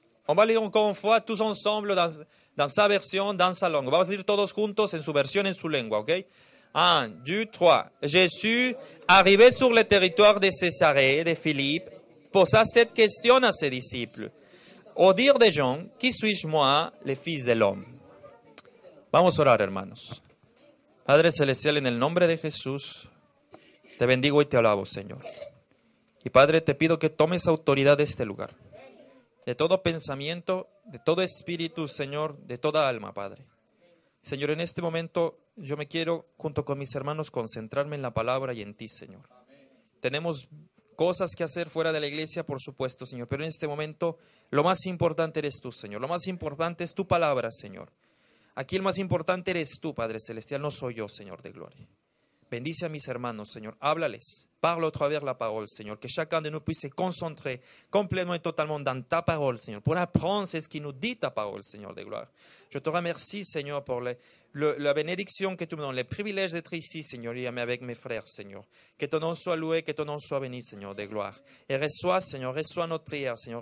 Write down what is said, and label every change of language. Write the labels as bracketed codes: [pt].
[fr] On va lire encore une fois, tous ensemble, dans sa version, dans sa langue. On va lire [es] todos juntos en su versión, en su lengua, ok? [fr] 1, 2, 3. Jésus, arrivé sur le territoire de Césarée de Philippe, posa cette question à ses disciples. Au dire des gens, qui suis-je moi, le Fils de l'homme? [es] Vamos a orar, hermanos. Padre Celestial, en el nombre de Jesús, te bendigo y te alabo, Señor. Y Padre, te pido que tomes autoridad de este lugar, de todo pensamiento, de todo espíritu, Señor, de toda alma, Padre. Señor, en este momento yo me quiero, junto con mis hermanos, concentrarme en la palabra y en ti, Señor. Tenemos cosas que hacer fuera de la iglesia, por supuesto, Señor, pero en este momento lo más importante eres tú, Señor. Lo más importante es tu palabra, Señor. Aquí el más importante eres tú, Padre Celestial, no soy yo, Señor de gloria. Bendice a mis hermanos, Señor. Háblales. [fr] Parle au travers la parole, [es] Señor. [fr] Que chacun de nous puisse se concentrer complètement et totalement dans ta parole, Señor. Pour apprendre ce qui nous dit ta parole, Señor de gloire. Je te remercie, Señor, pour la bénédiction que tu me donnes, le privilège d'être ici, Seigneur, et avec mes frères, Seigneur. Que ton nom soit loué, que ton nom soit béni, Seigneur de gloire. Et reçois, Seigneur, reçois notre prière, Seigneur.